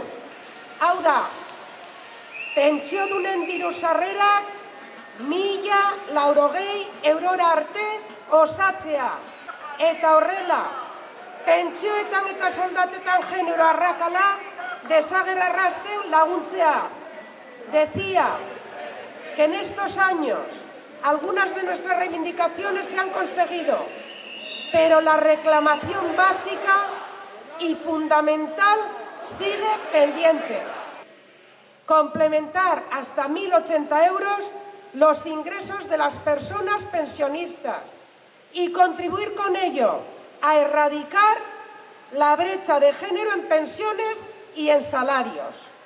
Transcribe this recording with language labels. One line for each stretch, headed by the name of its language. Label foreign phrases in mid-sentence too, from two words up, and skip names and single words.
Basque: Hau da, pentsiodunen diru sarrerak 1.080 eurora arte osatzea. Eta horrela, pentsioetan eta soldatetan genero arrakala desagerrarazten laguntzea.
Spanish: Decía que en estos años algunas de nuestras reivindicaciones se han conseguido, pero la reclamación básica y fundamental sigue pendiente. Complementar hasta 1.080 euros los ingresos de las personas pensionistas y contribuir con ello a erradicar la brecha de género en pensiones y en salarios.